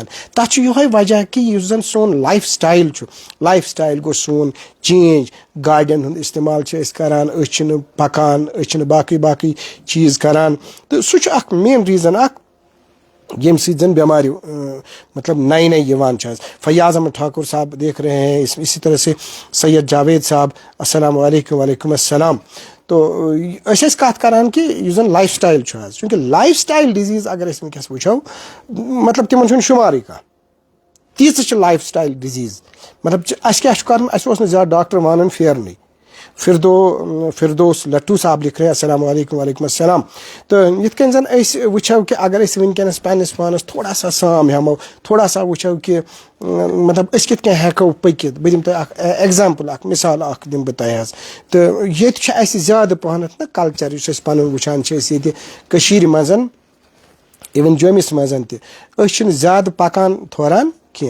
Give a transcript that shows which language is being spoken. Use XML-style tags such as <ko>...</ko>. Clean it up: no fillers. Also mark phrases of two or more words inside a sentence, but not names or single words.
<ks>تتھ چھُ یِہوے وجہ کہ یُس زن سون</ks> <en>life style</en> <ks>چھُ،</ks> <en>life style</en> <ks>گوٚو سون چینج. گاڑٮ۪ن ہُنٛد استعمال چھِ أسۍ کران، أسۍ چھِنہٕ پکان، أسۍ چھِنہٕ باقٕے چیٖز کران. تہٕ سُہ چھُ اکھ</ks> <en>main reason</en> <ks>اکھ ییٚمہِ سۭتۍ زن بٮ۪مارِ مطلب نئی نئی یِوان چھِ.</ks> <ur>فیاض احمد ٹھاکر صاحب دیکھ رہے ہیں، اسی طرح سے سید جاوید صاحب</ur> <ar>السلام علیکم. وعلیکم السلام.</ar> <ks>تو أسۍ ٲسۍ کتھ کران کہ یُس زن</ks> <en>life style</en> <ks>چھُ حظ، چوٗنکہِ</ks> <en>life style disease</en> <ks>اگر أسۍ ونکٮ۪س وٕچھو مطلب تِمن چھُنہٕ شُمارٕے کانٛہہ، تیٖژٕ چھِ</ks> <en>life style disease.</en> <ks>مطلب اَسہِ کیاہ چھُ کرُن، اَسہِ اوس نہٕ زیادٕ ڈاکٹر وانان پھیرنٕے.</ks> <ur>فردوس لٹو صاحب لکھ رہے ہیں</ur> <ar>السلام علیکم وعلیکم السلام.</ar> <ks>تو یِتھ کٔنۍ زَن أسۍ وٕچھو کہِ اگر أسۍ وٕنکیٚنَس پنٛنِس پانَس</ks> <ur>تھوڑا سا</ur> <ks>سام ہٮ۪مو</ks> <ur>تھوڑا سا</ur> <ks>وٕچھو کہِ مطلب أسۍ کِتھ کٔنۍ ہٮ۪کو پٔکِتھ. بہٕ دِمہٕ تۄہہِ اَکھ اٮ۪گزامپٕل اَکھ مِثال اَکھ دِمہٕ بہٕ تۄہہِ حظ. تہٕ ییٚتہِ چھُ اَسہِ زیادٕ پَہنَتھ نہ کَلچَر یُس أسۍ پَنُن وٕچھان چھِ أسۍ ییٚتہِ کٔشیٖرِ منٛز اِوٕن جوٚمِس منٛز تہِ أسۍ چھِنہٕ زیادٕ پَکان تھوران کینٛہہ.</ks>